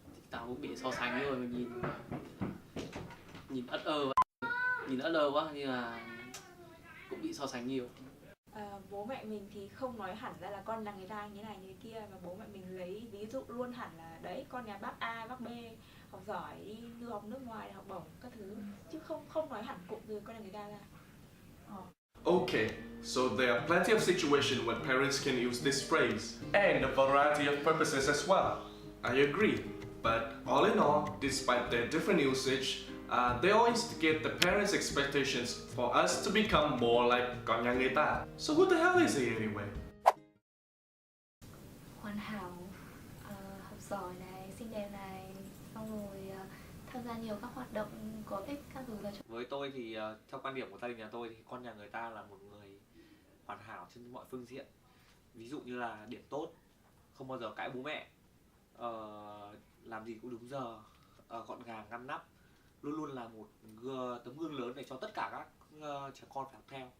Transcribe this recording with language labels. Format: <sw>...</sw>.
<vi>Tao cũng bị so sánh rồi, mình nhìn ất ơ quá, như là cũng bị so sánh nhiều. Bố mẹ mình thì không nói hẳn ra là con nhà người ta như này như kia, và bố mẹ mình lấy ví dụ luôn hẳn là đấy, con nhà bác A, bác B học giỏi, đi du học nước ngoài, học bổng các thứ, chứ không nói hẳn cụm từ con nhà người ta ra.</vi> <en>Okay, so there are plenty of situations when parents can use this phrase, and a variety of purposes as well. I agree, but all in all, despite their different usage, they all instigate the parents' expectations for us to become more like</en> <vi>con nhà người ta.</vi> <en>So who the hell is he anyway?</en> <vi>Hoàn hảo, học giỏi này, xinh đẹp này, xong rồi tham gia nhiều các hoạt động có ích các thứ là. Với tôi thì theo quan điểm của gia đình nhà tôi thì con nhà người ta là một người hoàn hảo trên mọi phương diện. Ví dụ như là điểm tốt, không bao giờ cãi bố mẹ, làm gì cũng đúng giờ, gọn gàng ngăn nắp, luôn luôn là một tấm gương lớn để cho tất cả các trẻ con phải học theo.</vi>